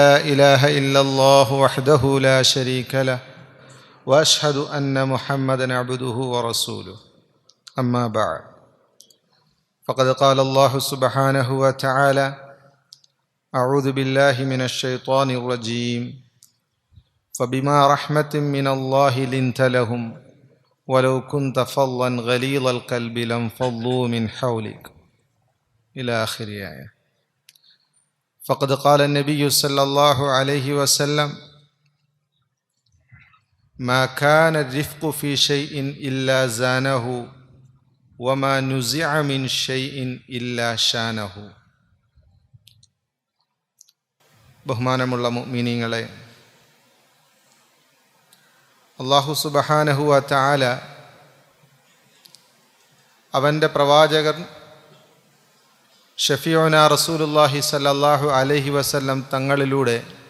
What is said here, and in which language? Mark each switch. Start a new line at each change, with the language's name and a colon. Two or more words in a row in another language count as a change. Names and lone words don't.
Arabic: إله إلا الله وحده لا شريك له وأشهد أن محمدا عبده ورسوله أما بعد فقد قال الله سبحانه وتعالى أعوذ بالله من الشيطان الرجيم فبما رحمة من الله لنت لهم ولو كنت فظا غليظ القلب لانفضوا من حولك إلى آخر آية. فقد قال النبي صلى الله عليه وسلم ما كان الرفق في شيء إلا زانه وما نزع من شيء إلا شانه.
Malayalam: ബഹുമാനമുള്ള മുഅ്മിനീങ്ങളെ, അല്ലാഹു
Arabic: سبحانه وتعالى
Malayalam: അവൻ്റെ പ്രവാചകൻ
Arabic: شفيعنا رسول الله صلى الله عليه وسلم
Malayalam: തങ്ങളിലൂടെ